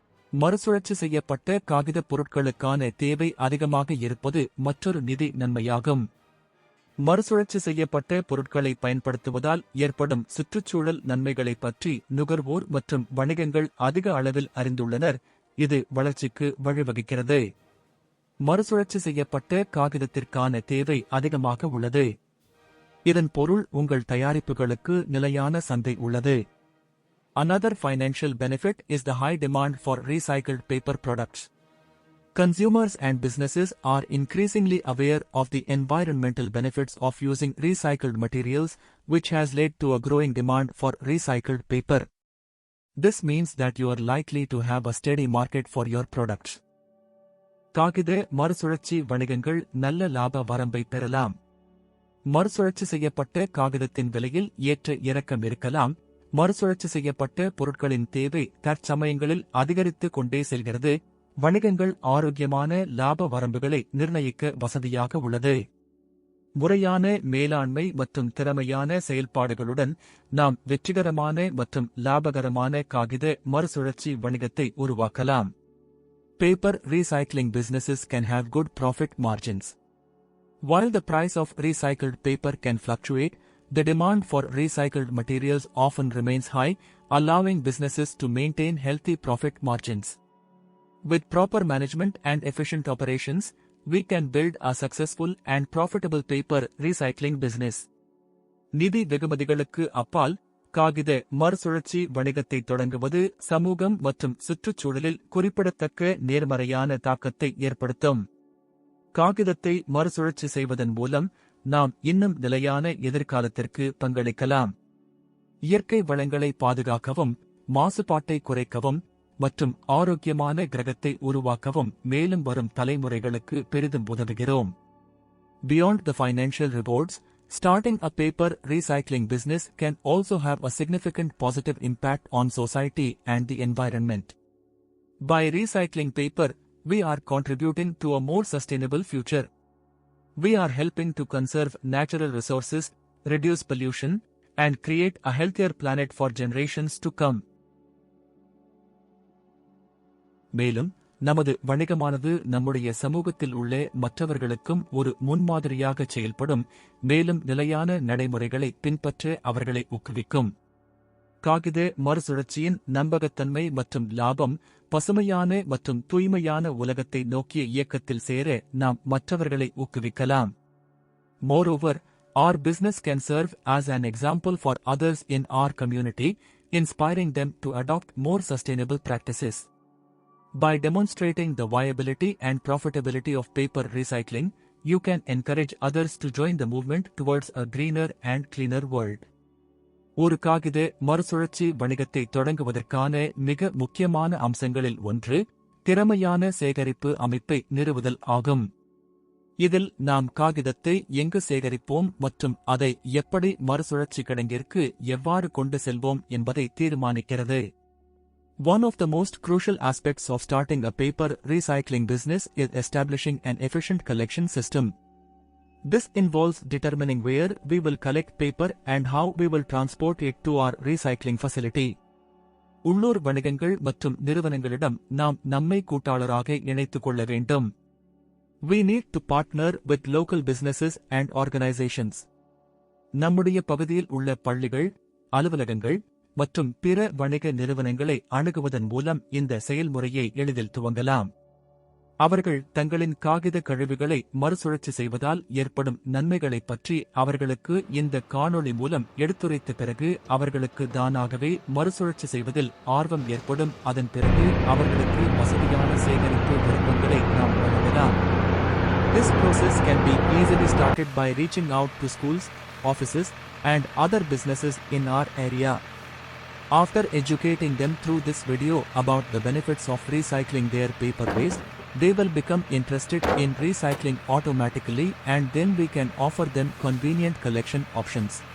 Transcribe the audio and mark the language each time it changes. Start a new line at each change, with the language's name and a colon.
Tamil: மறுசுழற்சி செய்யப்பட்ட காகித பொருட்களுக்கான தேவை அதிகமாக இருப்பது மற்றொரு நிதி நன்மையாகும். மறுசுழற்சி செய்யப்பட்ட பொருட்களை பயன்படுத்துவதால் ஏற்படும் சுற்றுச்சூழல் நன்மைகளை பற்றி நுகர்வோர் மற்றும் வணிகங்கள் அதிக அளவில் அறிந்துள்ளனர். இது வளர்ச்சிக்கு வழிவகுக்கிறது. மறுசுழற்சி செய்யப்பட்ட காகிதத்திற்கான தேவை அதிகமாக உள்ளது. இதன் பொருள் உங்கள் தயாரிப்புகளுக்கு நிலையான சந்தை உள்ளது.
English: Another financial benefit is the high demand for recycled paper products. Consumers and businesses are increasingly aware of the environmental benefits of using recycled materials, which has led to a growing demand for recycled paper. This means that you are likely to have a steady market for your products.
Tamil: காகித மறுசுழற்சி வணிகங்கள் நல்ல லாப வரம்பை பெறலாம். மறுசுழற்சி செய்யப்பட்ட காகிதத்தின் விலையில் ஏற்ற இறக்கம் இருக்கலாம். மறுசுழற்சி செய்யப்பட்ட பொருட்களின் தேவை தற்சமயங்களில் அதிகரித்துக் கொண்டே செல்கிறது. வணிகங்கள் ஆரோக்கியமான லாப வரம்புகளை நிர்ணயிக்க வசதியாக உள்ளது. முறையான மேலாண்மை மற்றும் திறமையான செயல்பாடுகளுடன் நாம் வெற்றிகரமான மற்றும் லாபகரமான காகித மறுசுழற்சி வணிகத்தை உருவாக்கலாம்.
English: Paper recycling businesses can have good profit margins. While the price of recycled paper can fluctuate, the demand for recycled materials often remains high, allowing businesses to maintain healthy profit margins. With proper management and efficient operations, we can build a successful and profitable paper recycling business.
Tamil: நிதி வெகுமதிகளுக்கு அப்பால் காகித மறுசுழற்சி வணிகத்தை தொடங்குவது சமூகம் மற்றும் சுற்றுச்சூழலில் குறிப்பிடத்தக்க நேர்மறையான தாக்கத்தை ஏற்படுத்தும். காகிதத்தை மறுசுழற்சி செய்வதன் மூலம் நாம் இன்னும் நிலையான எதிர்காலத்திற்கு பங்களிக்கலாம். இயற்கை வளங்களை பாதுகாக்கவும், மாசுபாட்டை குறைக்கவும் மற்றும் ஆரோக்கியமான கிரகத்தை உருவாக்கவும் மேலும் வரும் தலைமுறைகளுக்கு பெரிதும் உதவுகிறோம்.
English: Beyond the financial rewards, starting a paper recycling business can also have a significant positive impact on society and the environment. By recycling paper, we are contributing to a more sustainable future. We are helping to conserve natural resources, reduce pollution, and create a healthier planet for generations to come.
Tamil: மேலும் நமது வணிகமானது நம்முடைய சமூகத்தில் உள்ள மற்றவர்களுக்கும் ஒரு முன்மாதிரியாக செயல்படும், மேலும் நிலையான நடைமுறைகளை பின்பற்ற அவர்களை ஊக்குவிக்கும். காகித மறுசுழற்சியின் நம்பகத்தன்மை மற்றும் லாபம் பசுமையான மற்றும் தூய்மையான உலகத்தை நோக்கிய இயக்கத்தில் சேர நாம் மற்றவர்களை ஊக்குவிக்கலாம்.
English: Moreover, our business can serve as an example for others in our community, inspiring them to adopt more sustainable practices. By demonstrating the viability and profitability of paper recycling, you can encourage others to join the movement towards a greener and cleaner world.
Tamil: ஒரு காகித மறுசுழற்சி வணிகத்தை தொடங்குவதற்கான மிக முக்கியமான அம்சங்களில் ஒன்று திறமையான சேகரிப்பு அமைப்பை நிறுவுதல் ஆகும். இதில் நாம் காகிதத்தை எங்கு சேகரிப்போம் மற்றும் அதை எப்படி மறுசுழற்சி கிடங்கிற்கு எவ்வாறு கொண்டு செல்வோம் என்பதை தீர்மானிக்கிறது.
English: One of the most crucial aspects of starting a paper recycling business is establishing an efficient collection system. This involves determining where we will collect paper and how we will transport it to our recycling facility.
Tamil: உள்ளூர் வணிகங்கள் மற்றும் நிறுவனங்களிடம் நாம் நம்மை கூட்டாளராக இணைத்துக் கொள்ள வேண்டும்.
English: We need to partner with local businesses and organizations.
Tamil: நம்முடைய பகுதியில் உள்ள பள்ளிகள், அலுவலகங்கள் மற்றும் பிற வணிக நிறுவனங்களை அணுகுவதன் மூலம் இந்த செயல்முறையை எளிதில் துவங்கலாம். அவர்கள் தங்களின் காகித கழிவுகளை மறுசுழற்சி செய்வதால் ஏற்படும் நன்மைகளைப் பற்றி அவர்களுக்கு இந்த காணொளி மூலம் எடுத்துரைத்த பிறகு அவர்களுக்கு தானாகவே மறுசுழற்சி செய்வதில் ஆர்வம் ஏற்படும். அதன் பிறகு அவர்களுக்கு வசதியான சேகரிப்பு விருப்பங்களை நாம் வழங்கலாம்.
English: This process can be easily started by reaching out to schools, offices, and other businesses in our area. After educating them through this video about the benefits of recycling their paper waste, they will become interested in recycling automatically, and then we can offer them convenient collection options.